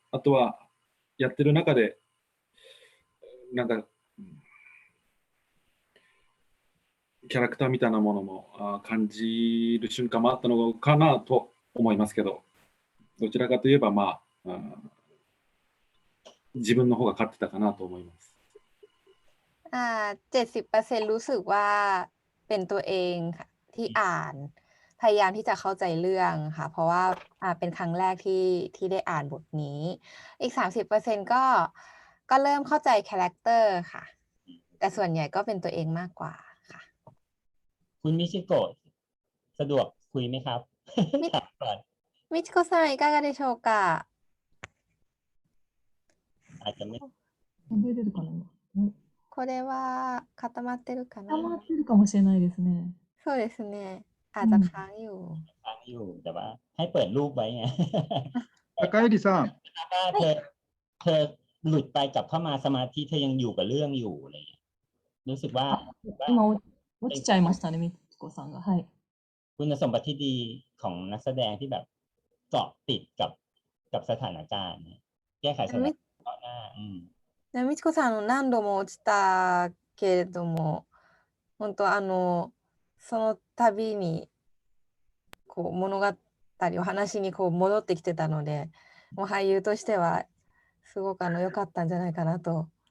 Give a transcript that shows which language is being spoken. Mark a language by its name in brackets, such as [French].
[Japanese] あとは、やってる中で、なんか、キャラクターみたいなものも感じる瞬間もあったのかなと思いますけど、どちらかといえば、まあ、自分の方が勝ってたかなと思います。 [Thai] 70%รู้สึกว่าเป็นตัวเองค่ะที่อ่านพยายามที่จะเข้าใจเรื่องค่ะ เพราะว่าเป็นครั้งแรกที่ได้อ่านบทนี้ อีก 30% ก็เริ่มเข้าใจคาแรคเตอร์ค่ะ แต่ส่วนใหญ่ก็เป็นตัวเองมากกว่าค่ะ คุณมิชิโกะสะดวกคุยไหมครับ ถามก่อน [Japanese] มิชิโกะさんいかがでしょうか。 [Thai] อาจจะไม่ [Japanese] 出てるかな今。これは固まってるかな。固まってるかもしれないですね。そうですね。 [Thai] อาจจะค้างอยู่ ค้างอยู่แต่ว่า ให้เปิดรูปไว้ไง [Japanese] 坂入さん、 [Thai] ว่าเธอหลุดไปกลับเข้ามาสมาธิเธอยังอยู่กับเรื่องอยู่อะไรอย่างเงี้ยรู้สึกว่า [Japanese] 今落ちちゃいましたね、みつこさんが。はい。 [Thai] คุณสมบัติที่ดีของนักแสดงที่แบบเกาะติดกับสถานการณ์เนี่ยแก้ไขสถานการณ์เฉพาะหน้า [Japanese] でみちこさん何度も落ちたけれども、本当その度にこう物語お話にこう戻ってきてたので、もう俳優としてはすごく良かったんじゃないかなと、